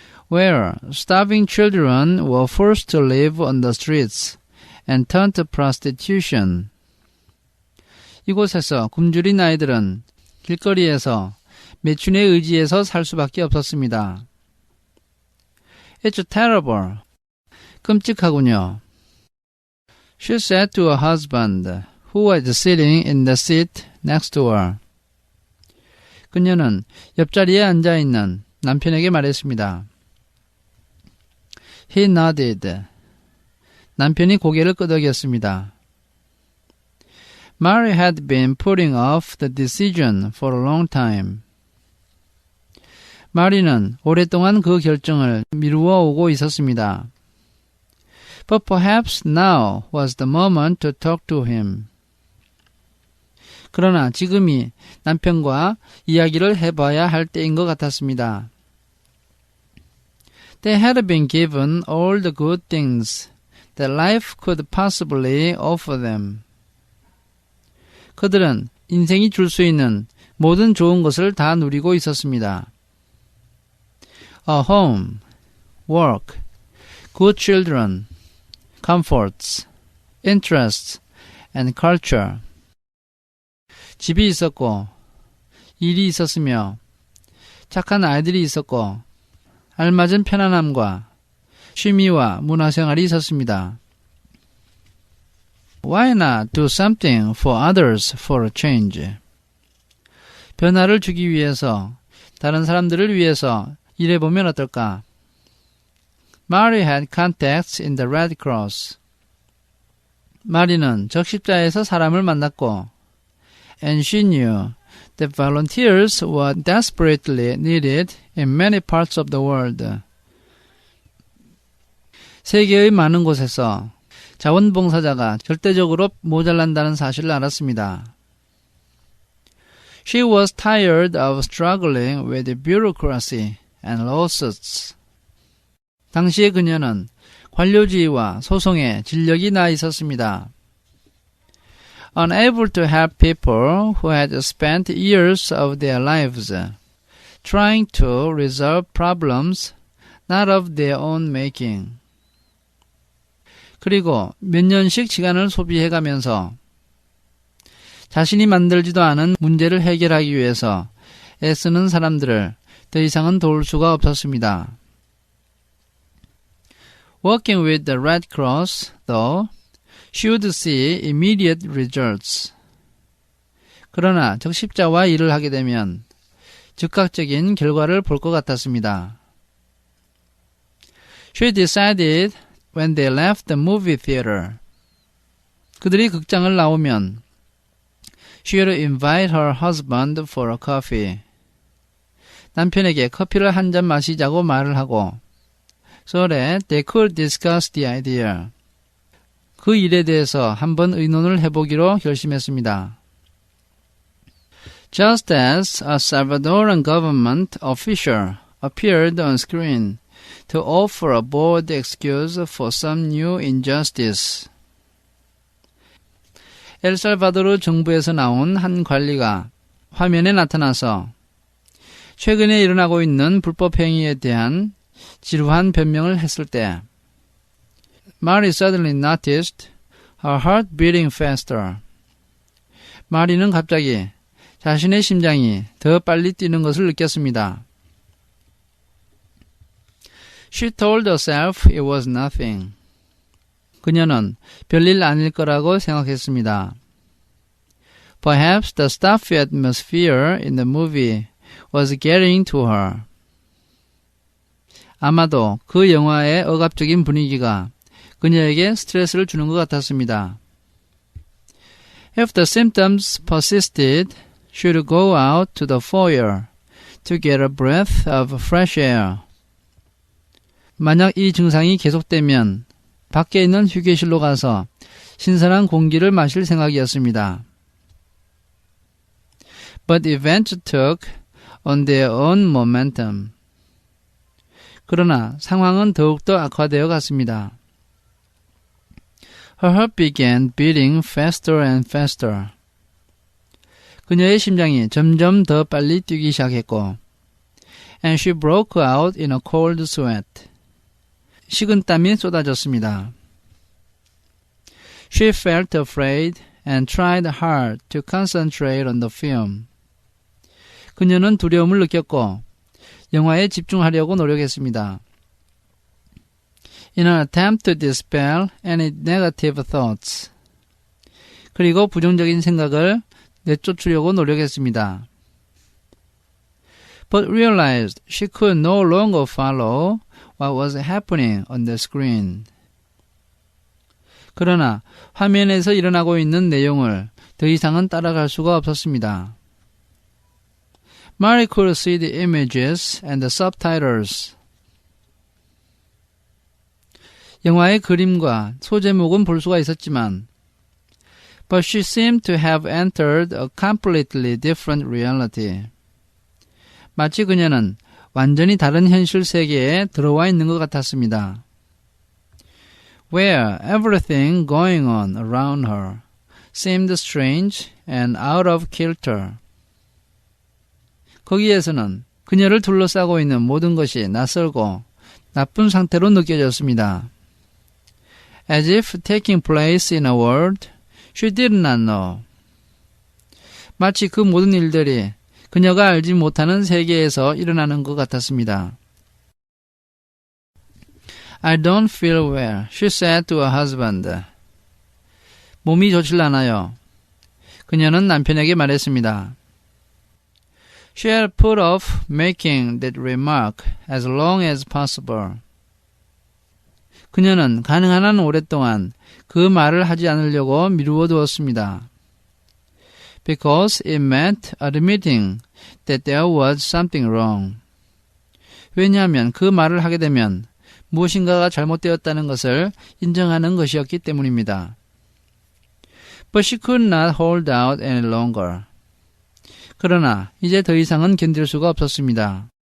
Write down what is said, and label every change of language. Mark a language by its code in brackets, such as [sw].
[en] Where starving children were forced to live on the streets and turn to prostitution. [ko] 이곳에서 굶주린 아이들은 길거리에서 매춘에 의지해서 살 수밖에 없었습니다. [en] It's terrible. [ko] 끔찍하군요. [en] She said to her husband, who was sitting in the seat next to her. [ko] 그녀는 옆자리에 앉아있는 남편에게 말했습니다. [en] He nodded. [ko] 남편이 고개를 끄덕였습니다. [en] Mary had been putting off the decision for a long time. [ko] 마리는 오랫동안 그 결정을 미루어 오고 있었습니다. [en] But perhaps now was the moment to talk to him. [ko] 그러나 지금이 남편과 이야기를 해봐야 할 때인 것 같았습니다. [en] They had been given all the good things that life could possibly offer them. [ko] 그들은 인생이 줄 수 있는 모든 좋은 것을 다 누리고 있었습니다. [en] A home, work, good children, comforts, interests, and culture. [ko] 집이 있었고, 일이 있었으며, 착한 아이들이 있었고, 알맞은 편안함과 취미와 문화생활이 있었습니다. [en] Why not do something for others for a change? [ko] 변화를 주기 위해서, 다른 사람들을 위해서 일해보면 어떨까? [en] Mary had contacts in the Red Cross. [ko] 마리는 적십자에서 사람을 만났고, [en] and she knew that volunteers were desperately needed in many parts of the world. [ko] 세계의 많은 곳에서 자원봉사자가 절대적으로 모자란다는 사실을 알았습니다. [en] She was tired of struggling with bureaucracy and lawsuits. [ko] 당시의 그녀는 관료주의와 소송에 진력이 나 있었습니다. [en] Unable to help people who had spent years of their lives trying to resolve problems not of their own making. [ko] 그리고 몇 년씩 시간을 소비해가면서 자신이 만들지도 않은 문제를 해결하기 위해서 애쓰는 사람들을 더 이상은 도울 수가 없었습니다. [en] Working with the Red Cross, though, she would see immediate results. [ko] 그러나 적십자와 일을 하게 되면 즉각적인 결과를 볼 것 같았습니다. [en] She decided when they left the movie theater. [ko] 그들이 극장을 나오면 [en] she would invite her husband for a coffee. [ko] 남편에게 커피를 한 잔 마시자고 말을 하고 [en] so that they could discuss the idea. [ko] 그 일에 대해서 한번 의논을 해보기로 결심했습니다. [en] Just as a Salvadoran government official appeared on screen to offer a bold excuse for some new injustice. [ko] 엘살바도르 정부에서 나온 한 관리가 화면에 나타나서 최근에 일어나고 있는 불법 행위에 대한 지루한 변명을 했을 때 [en] Mary suddenly noticed her heart beating faster. [ko] 마리는 갑자기 자신의 심장이 더 빨리 뛰는 것을 느꼈습니다. [en] She told herself it was nothing. [ko] 그녀는 별일 아닐 거라고 생각했습니다. [en] Perhaps the stuffy atmosphere in the movie was getting to her. [ko] 아마도 그 영화의 억압적인 분위기가 그녀에게 스트레스를 주는 것 같았습니다. [en] If the symptoms persisted, she would go out to the foyer to get a breath of fresh air. [ko] 만약 이 증상이 계속되면 밖에 있는 휴게실로 가서 신선한 공기를 마실 생각이었습니다. [en] But events took on their own momentum. [ko] 그러나 상황은 더욱더 악화되어 갔습니다. [en] Her heart began beating faster and faster. [ko] 그녀의 심장이 점점 더 빨리 뛰기 시작했고 [en] and she broke out in a cold sweat. [ko] 식은땀이 쏟아졌습니다. [en] She felt afraid and tried hard to concentrate on the film. [ko] 그녀는 두려움을 느꼈고 영화에 집중하려고 노력했습니다. [en] In an attempt to dispel any negative thoughts. [ko] 그리고 부정적인 생각을 내쫓으려고 노력했습니다. [en] But realized she could no longer follow what was happening on the screen. [ko] 그러나 화면에서 일어나고 있는 내용을 더 이상은 따라갈 수가 없었습니다. [en] Mary could see the images and the subtitles. [ko] 영화의 그림과 소제목은 볼 수가 있었지만 [en] But she seemed to have entered a completely different reality. [ko] 마치 그녀는 완전히 다른 현실 세계에 들어와 있는 것 같았습니다. [en] Where everything going on around her seemed strange and out of kilter. [ko] 거기에서는 그녀를 둘러싸고 있는 모든 것이 낯설고 나쁜 상태로 느껴졌습니다. [en] As if taking place in a world she did not know. [ko] 마치 그 모든 일들이 그녀가 알지 못하는 세계에서 일어나는 것 같았습니다. [en] I don't feel well, she said to her husband. [ko] 몸이 좋질 않아요. 그녀는 남편에게 말했습니다. [en] She had put off making that remark as long as possible. [ko] 그녀는 가능한 한 오랫동안 그 말을 하지 않으려고 미루어 두었습니다. [en] Because it meant admitting that there was something wrong. [ko] 왜냐하면 그 말을 하게 되면 무엇인가가 잘못되었다는 것을 인정하는 것이었기 때문입니다. [en] But she could not hold out any longer. [ko] 그러나 이제 더 이상은 견딜 수가 없었습니다.